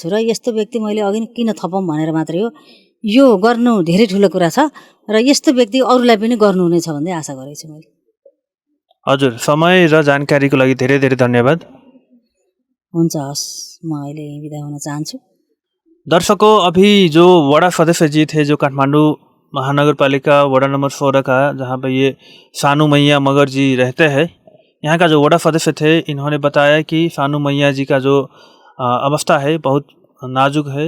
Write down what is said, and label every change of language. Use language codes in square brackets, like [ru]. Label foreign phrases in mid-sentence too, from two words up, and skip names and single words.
[ne] र यस्तो व्यक्ति मैले अघि किन थपौँ भनेर मात्रै हो, यो गर्नु धेरै ठुलो कुरा छ, र यस्तो व्यक्ति अरूलाई पनि गर्नुहुनेछ भन्ने आशा गरेको छु मैले। हजुर, समय र जानकारीको लागि धेरै धेरै धन्यवाद। हुन्छ, हस्, म अहिले बिदा हुन चाहन्छु। [hi] दर्शकों, अभी जो वड़ा सदस्य जी थे जो काठमांडू महानगरपालिका वड़ा नंबर 16 का, जहाँ पे ये सानू मैया मगर जी रहते हैं, यहाँ का जो वड़ा सदस्य थे, इन्होंने बताया कि सानू मैया जी का जो अवस्था है बहुत नाजुक है।